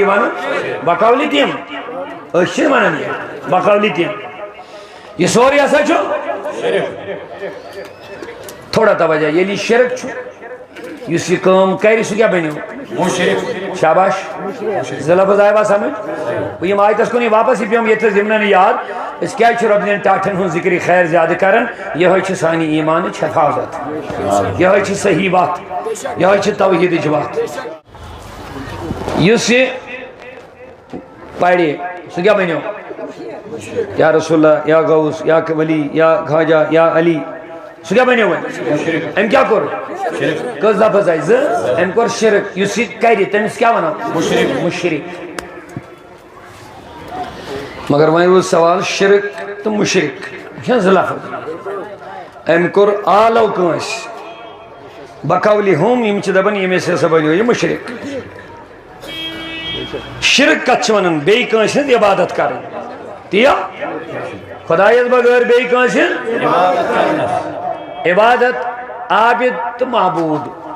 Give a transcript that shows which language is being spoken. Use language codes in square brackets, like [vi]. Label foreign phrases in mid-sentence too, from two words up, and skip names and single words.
[ks] ونُن بقولی تِم أسۍ چھِ ونان یہِ بقولی تِم یہ سورُے ہسا چھُ تھوڑا توجہ ییٚلہِ یہِ شرک چھُ یُس یہِ کٲم کرِ سُہ کیٛاہ بنیو شاباش زٕ لفظ آیوا سمجھ بہٕ یِم آیتس کُنٕے واپس یہِ پیوم ییٚتھس یِمن یاد أسۍ کیٛازِ چھِ رۄبہٕ دِین ٹاٹھٮ۪ن ہُنٛد ذِکرِ خیر زیادٕ کران یِہوٚے چھِ سانہِ ایٖمانٕچ حفاظت یِہوٚے چھِ صحیح وتھ یِہوٚے چھِ توحیٖدٕچ وتھ یُس یہِ پرِ سُہ کیٛاہ بنیو [ar] یا رسول اللہ [ks] یا غوث یا ولی یا خواجہ یا علی سُہ کیٛاہ بنیو وۄنۍ أمۍ کیٛاہ کوٚر کٔژ لفظ آیہِ زٕ أمۍ کوٚر شرک یُس یہِ کرِ تٔمِس کیٛاہ وَنو مُشرک مگر وۄنۍ روٗد سوال شرک تہٕ مُشرک یہِ چھےٚ زٕ لفظ أمۍ کوٚر آلو کٲنٛسہِ بقولی ہُم یِم چھِ دپان ییٚمِس ہسا بنیو یہِ مُشرک شرک کتھ چھِ ونان بیٚیہِ کٲنٛسہِ ہٕنٛز عبادت کرٕنۍ تی خۄدایس بغٲر بیٚیہِ کٲنٛسہِ ہٕنٛز عبادت عابد تہٕ معبوٗد